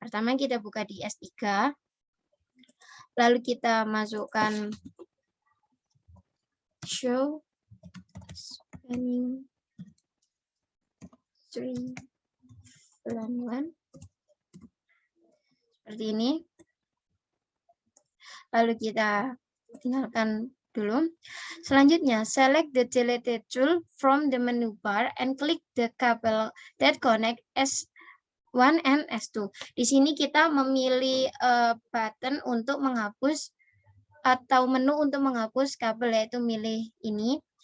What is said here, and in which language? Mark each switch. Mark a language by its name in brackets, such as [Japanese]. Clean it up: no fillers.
[Indonesian] Pertama kita buka di S3. Lalu kita masukkan show spanning tree VLAN 1. Seperti ini. Lalu kita tinggalkan dulu. [English] Selanjutnya, select the deleted tool from the menu bar and click the cable that connect S1 and S2. [Indonesian] Di sini kita memilih button untuk menghapus atau menu untuk menghapus kabel, yaitu milih ini.